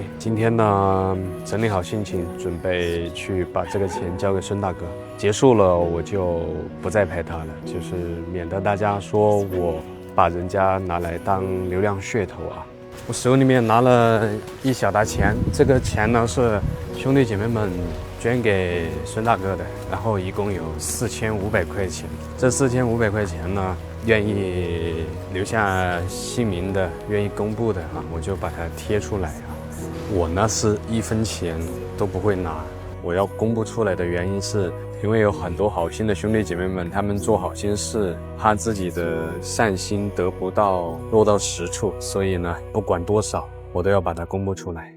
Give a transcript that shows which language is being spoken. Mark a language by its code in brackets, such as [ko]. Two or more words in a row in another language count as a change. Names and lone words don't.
[zh] 今天呢整理好心情，準備去把這個錢交給孫大哥，結束了我就不再拍他了，就是免得大家說我把人家拿來當流量噱頭我手裡面拿了一小沓錢，這個錢呢是兄弟姐妹們捐給孫大哥的，然後一共有4500塊錢。這4500塊錢呢，願意留下姓名的，願意公布的我就把它貼出來我呢是1分錢都不會拿，我要公布出來的原因是因為有很多好心的兄弟姐妹們，他們做好心事，怕自己的善心得不到落到實處，所以呢不管多少我都要把它公布出來。